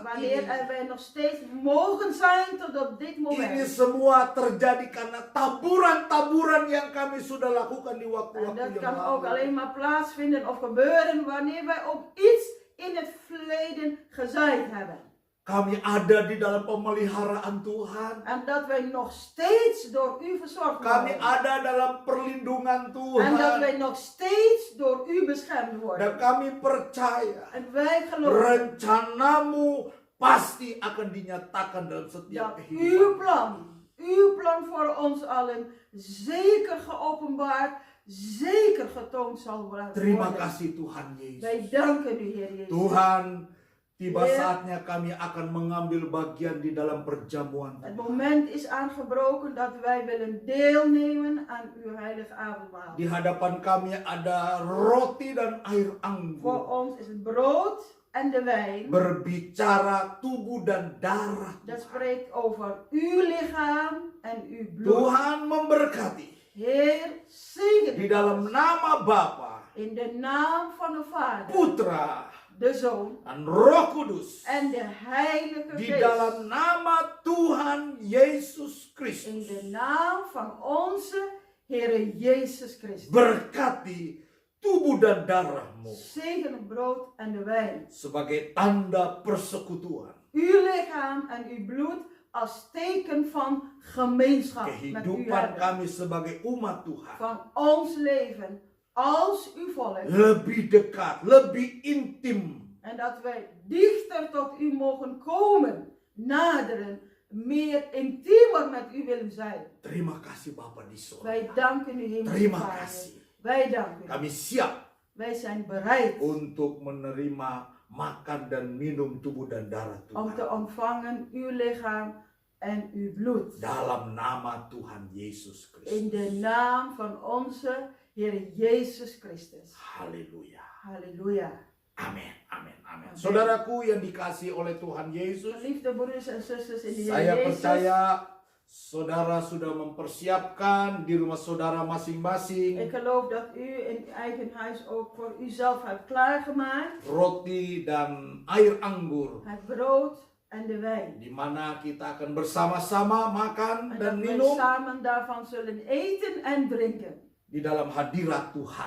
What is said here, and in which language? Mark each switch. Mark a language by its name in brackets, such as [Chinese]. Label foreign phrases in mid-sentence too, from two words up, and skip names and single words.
[Dutch] Wanneer [Indonesian] ini. [Dutch] wij nog steeds mogen zijn tot op dit [Indonesian] Ini [Dutch] moment. [Indonesian] semua terjadi karena taburan-taburan yang kami sudah lakukan di [Dutch] En [Indonesian] waktu-waktu [Dutch] dat [Indonesian] yang [Dutch] kan ook [Indonesian] lalu. [Dutch] alleen maar plaatsvinden of gebeuren wanneer wij ook iets in het verleden gezaaid hebben. [Indonesian] Kami ada di dalam pemeliharaan Tuhan. [Dutch] En dat wij nog steeds door u verzorgd [Indonesian] Kami [Dutch] worden. [Indonesian] ada dalam perlindungan [Dutch] En dat [Indonesian] Tuhan. [Dutch] wij nog steeds door u beschermd [Indonesian] Dan [Dutch] worden. [Indonesian] kami percaya [Dutch] En wij geloven [Indonesian] rencanamu pasti akan dinyatakan dalam setiap [Dutch] dat [Indonesian] kehidupan. [Dutch] uw plan voor ons allen zeker geopenbaard, zeker getoond zal worden. [Indonesian] Terima kasih Tuhan Yesus. [Dutch] Wij danken u, Heer Jezus. [Indonesian] Tuhan, tiba [Dutch] Heer. [Indonesian] saatnya kami akan mengambil bagian di dalam perjamuan [Dutch] Het [Indonesian] Tuhan. [Dutch] moment is aangebroken dat wij willen deelnemen aan uw heilige avondmaal. [Indonesian] Di hadapan kami ada roti dan air [Dutch] Voor [Indonesian] anggur. [Dutch] ons is het brood en de wijn. [Indonesian] Berbicara tubuh dan darah [Dutch] Dat [Indonesian] Tuhan. [Dutch] spreekt over uw lichaam en uw bloed. [Indonesian] Tuhan memberkati. [Dutch] Heer, zegen [Indonesian] Di [Dutch] het [Indonesian] dalam [Dutch] ons. [Indonesian] nama Bapa, [Dutch] In de naam van de Vader, [Indonesian] Putra, [Dutch] de Zoon [Indonesian] dan Roh Kudus. [Dutch] en de Heilige [Indonesian] Di [Dutch] Geest. [Indonesian] dalam nama Tuhan Yesus [Dutch] In [Indonesian] Kristus. [Dutch] de naam van onze Heere Jezus Christus. [Indonesian] Berkati tubuh dan darahmu [Dutch] Zegen het brood en de wijn. [Indonesian] sebagai tanda persekutuan. [Dutch] Uw lichaam en uw bloed als teken van gemeenschap met u [Indonesian] Kehidupan [Dutch] hebben. [Indonesian] kami sebagai umat Tuhan [Dutch] Van ons leven als uw volk. [Indonesian] lebih dekat, lebih intim. [Dutch] En dat wij dichter tot u mogen komen, naderen, meer intiemer met u willen zijn. [Indonesian] Terima kasih Bapa di sorga. [Dutch] Wij danken u, Hemelse [Indonesian] Terima [Dutch] Vader. [Indonesian] kasih. [Dutch] Wij danken u. [Indonesian] Kami siap [Dutch] Wij zijn bereid [Indonesian] untuk menerima makan dan minum tubuh dan darah [Dutch] om te [Indonesian] Tuhan. [Dutch] ontvangen uw lichaam en uw bloed. [Indonesian] Dalam nama Tuhan Yesus [Dutch] In de [Indonesian] Kristus. [Dutch] naam van onze Heer Jezus Christus. [Indonesian] Haleluya. [Dutch] Halleluja. [Indonesian] Amin, amin, amin. [Dutch] Amin. [Indonesian] Saudaraku yang dikasihi oleh Tuhan Yesus, [Dutch] Geliefde broeders en zusters in de Heer [Indonesian] saya [Dutch] Jezus. [Indonesian] percaya saudara sudah mempersiapkan di rumah saudara masing-masing [Dutch] Ik geloof dat u in uw eigen huis ook voor uzelf hebt klaargemaakt. [Indonesian] roti dan air anggur, [Dutch] Het brood en de wijn. [Indonesian] di mana kita akan bersama-sama makan [Dutch] En [Indonesian] dan [Dutch] dat wij [Indonesian] minum [Dutch] samen daarvan zullen eten en drinken. [Indonesian] di dalam hadirat Tuhan.